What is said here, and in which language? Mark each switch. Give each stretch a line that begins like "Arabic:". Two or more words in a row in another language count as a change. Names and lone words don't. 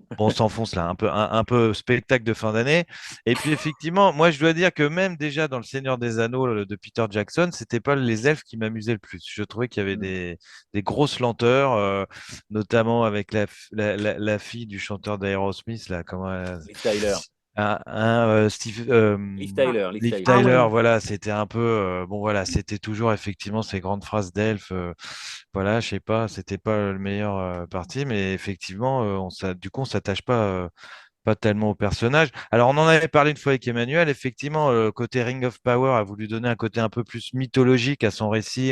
French: Bon, on s'enfonce là, un peu spectacle de fin d'année. Et puis effectivement, moi je dois dire que même déjà dans Le Seigneur des Anneaux de Peter Jackson, c'était pas les elfes qui m'amusaient le plus. Je trouvais qu'il y avait Mm. des grosses lenteurs, notamment avec la fille du chanteur d'Aerosmith, là, comment Liv Tyler. Steve, Liv Ah, Tyler. Liv Liv Tyler. ah Tyler, ouais. voilà, c'était un peu, bon voilà, c'était toujours effectivement ces grandes phrases d'elfes, voilà, je sais pas, c'était pas le meilleur parti, mais effectivement, du coup, on s'attache pas tellement au personnage. Alors, on en avait parlé une fois avec Emmanuel. Effectivement, côté Ring of Power a voulu donner un côté un peu plus mythologique à son récit.